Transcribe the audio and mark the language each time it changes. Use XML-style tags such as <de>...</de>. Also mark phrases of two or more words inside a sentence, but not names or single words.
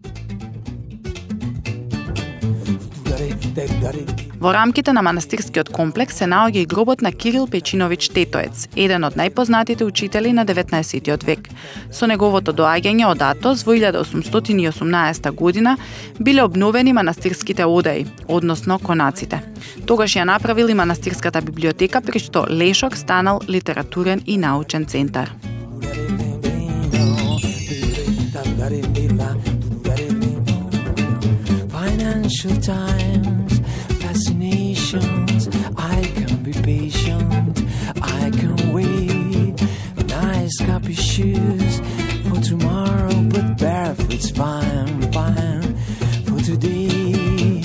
<mk>Во рамките на манастирскиот комплекс се наоѓа и гробот на Кирил Печинович Тетоец, еден од најпознатите учители на 19 век. Со неговото доаѓање од Атос во 1818 година биле обновени манастирските одаи, односно конаците. Тогаш ја направил и манастирската библиотека, при што Лешок станал литературен и научен центар.</mk> <en>Financial times, fascinations, I can be patient, I can wait. Nice copy shoes for tomorrow, but barefoot's fine, fine for today.</en>